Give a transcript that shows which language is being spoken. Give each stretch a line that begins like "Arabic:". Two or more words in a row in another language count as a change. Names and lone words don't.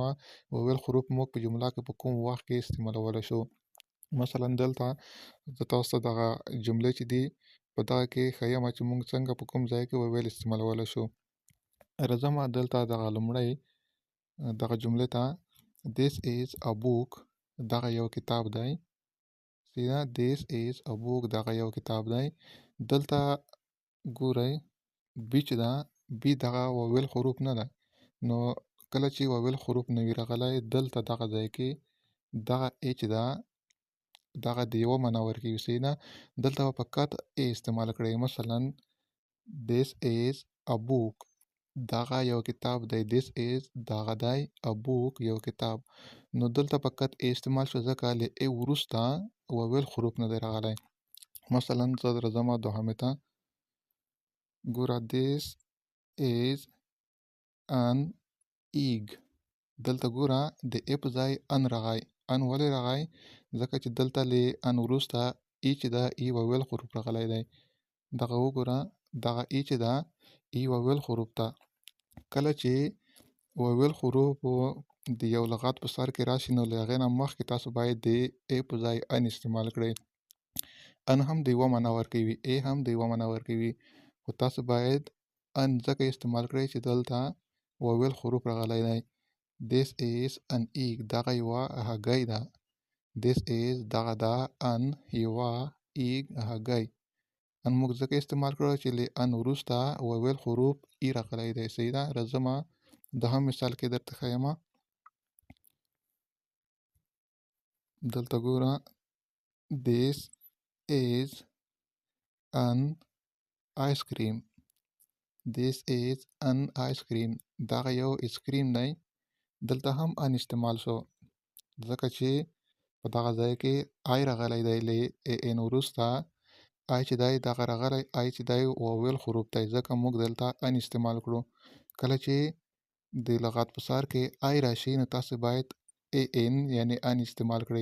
Pashto: وویل حروف موږ په جمله کې په کوم وخت کې استعمالولی شو. مثلا دلته زه تاسو ته دغه جملې چې دي په دغه کې ښیم چې موږ څنګه په کوم ځای کې وویل استعمالولی شو. راځم دلته دغه لومړی دغه جملې ته
English: This is a book
Pashto: دغه یو کتاب دی. سیده
English: This is a book
Pashto: دغه یو کتاب دی. دلته ګورئ بی چې ده بی دغه وویل حروف نه ده. نو کله چې وویل حروف نه وي راغلی دلته دغه ځای کې دغه ای چې ده دغه د یوه معنا ورکوي. سیده دلته به فقط ای استعمال کړئ. مثلا
English: This is a book
Pashto: دغه یو کتاب دی.
English: This is
Pashto: دغه دی
English: a book
Pashto: یو کتاب. نو دلته فقط ای استعمال شو ځکه له ای وروسته وویل حروف نه دی راغلی. مثلا زه راځم دوهمې ته ګوره
English: This is an egg
Pashto: دلته ګوره د ای په ځای ان راغی. ان ولې راغی؟ ځکه چې دلته له ان وروسته ای چې ده ای وویل حروف راغلی دی. دغه وګوره دغه ای چې ده ای وویل حروف ده. کله چې وویل حروف د یو لغت په سر کې راشي نو له هغې نه مخکې تاسو باید د ای په ځای ان استعمال کړئ. ان هم د یوه معنا ورکوي، ای هم د یوه معنا ورکوي، خو تاسو باید ان ځکه استعمال کړئ چې دلته وویل حروف راغلی دی.
English: This is an egg
Pashto: دغه یوه هګۍ ده.
English: This is
Pashto: دغه ده ان یوه egg هګۍ. ان موږ ځکه استعمال کړو چې له ان وروسته وویل حروف ای راغلی دی. صحیح ده. راځم دوهم مثال کې درته ښیم. دلته ګوره
English: This is an ice cream This is an ice cream
Pashto: دغه یو اسکریم دی. دلته هم ان استعمال شو ځکه چې په دغه ځای کې آی راغلی دی. له ان وروسته آی چې دی دغه راغلی آی چې دی وویل حروف دی ځکه موږ دلته ان استعمال کړو. کله چې د لغت په سر کې آی راشي نو تاسو باید ای ان یعنی ان استعمال کړئ.